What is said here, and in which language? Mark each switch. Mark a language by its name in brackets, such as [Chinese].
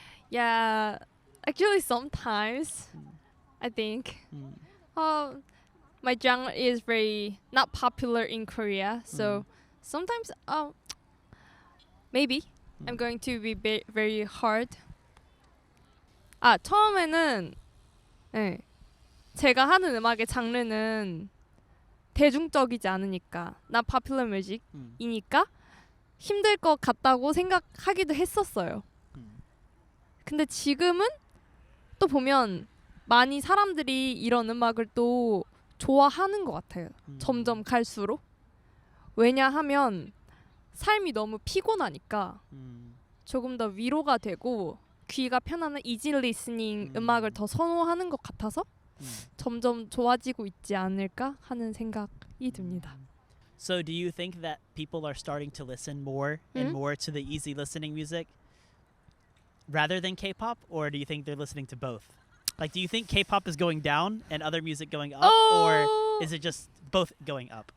[English] Yeah, actually sometimes I think my genre is very not popular in Korea, so sometimes maybe I'm going to be very hard. [Korean] 처음에는 네, 제가 하는 음악의 장르는 대중적이지 않으니까 [English] not popular music [Korean] 이니까 힘들 것 같다고 생각하기도 했었어요. 근데 지금은 또 보면 많이 사람들이 이런 음악을 또 좋아하는 것 같아요. 점점 갈수록. 왜냐하면 삶이 너무 피곤하니까 조금 더 위로가 되고 귀가 편안한 이지 리스닝 음악을 더 선호하는 것 같아서 점점 좋아지고 있지 않을까 하는 생각이 듭니다. [English] So do you think that people are starting to listen more and more to the easy listening music rather than K-pop, or do you think they're listening to both? Like, do you think K-pop is going down and other music going up, or is it just both going up?